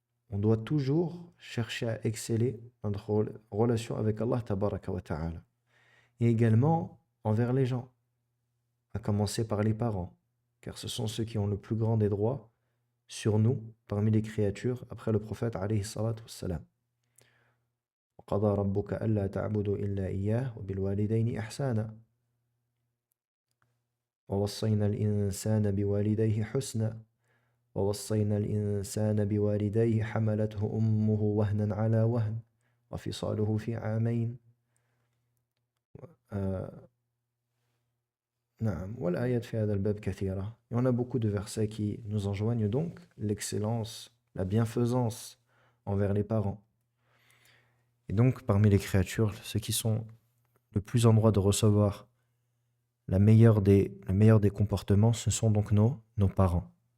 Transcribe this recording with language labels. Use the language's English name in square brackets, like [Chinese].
[French] On doit toujours chercher à exceller dans notre relation avec Allah tabaraka wa ta'ala. Et également envers les gens, à commencer par les parents, car ce sont ceux qui ont le plus grand des droits sur nous, parmi les créatures, après le prophète alayhi salatu wassalam. [Arabic] وَقَضَى رَبُّكَ أَلَّا تَعْبُدُوا إِلَّا إِيَّاهُ وَبِالْوَالِدَيْنِ إِحْسَانًا وَوَصَّيْنَا الْإِنسَانَ بِوَالِدَيْهِ حُسْنًا وَوَصَّيْنَا الْإِنسَانَ بِوَالِدَيْهِ حَمَلَتْهُ أُمُّهُ وَهْنًا عَلَى وَهْنٍ وَفِصَالُهُ في عامين نعم والآيات في هذا الباب كثيرة. [French] Et on a beaucoup de versets qui nous enjoignent donc l'excellence, la bienfaisance envers les parents. Et donc parmi les créatures, ceux qui sont le plus en droit de recevoir le meilleur des comportements, ce sont donc nos parents.